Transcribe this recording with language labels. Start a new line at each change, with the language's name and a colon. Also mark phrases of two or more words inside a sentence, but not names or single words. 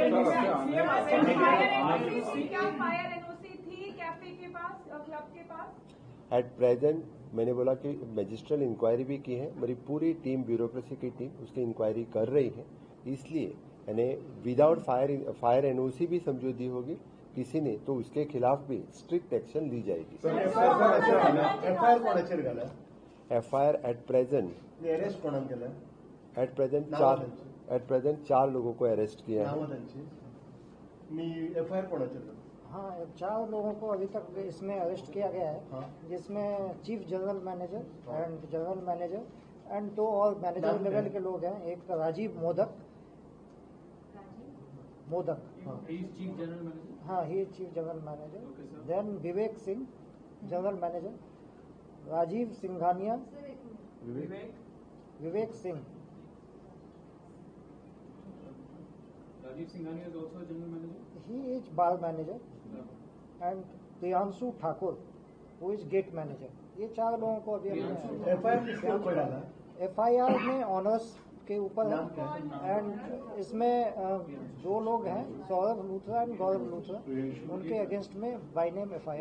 Hindi: क्या
English: fire NOC
Hindi: थी कैफे के पास, क्लब के पास?
English: at present
Hindi: मैंने बोला कि
English: magisterial inquiry
Hindi: भी की है, मेरी पूरी टीम, ब्यूरोक्रेसी की टीम उसकी इंक्वायरी कर रही है। इसलिए यानी
English: without fire NOC
Hindi: भी समझो दी होगी किसी ने, तो उसके खिलाफ भी
English: strict action
Hindi: ली जाएगी।
Konkani: एफआयआर कोणाचेर घाला?
English: FIR at present
Konkani: अरेस्ट कोणाक केला?
English: at present नाव
Hindi: चार लोगों को अरेस्ट किया है।
Konkani: नाव तांची मी एफआयआर कोणाचेर घाला?
Hindi: हाँ, 4 लोगों को अभी तक इसमें अरेस्ट किया गया है, हाँ।
English: जिसमें chief general manager and general manager and 2 और मैनेजर
Hindi: नाम लेवल क्या के लोग हैं। एक राजीव मोदक,
English: chief general manager. हाँ, ही chief general manager. Okay, sir. देन विवेक सिंह general manager, राजीव सिंघानिया, विवेक सिंह, राजीव सिंघानिया is also a general manager. he is bar manager and Priyanshu Thakur who is gate manager.
Hindi: ये 4 लोगों को अभी हमने एफआईआर किसके ऊपर डाला? एफआईआर में ऑनर्स के ऊपर नाम क्या है एंड इसमें 2 लोग हैं, सौरभ लूथरा एंड गौरव लूथरा, उनके अगेंस्ट में
English: by name FIR.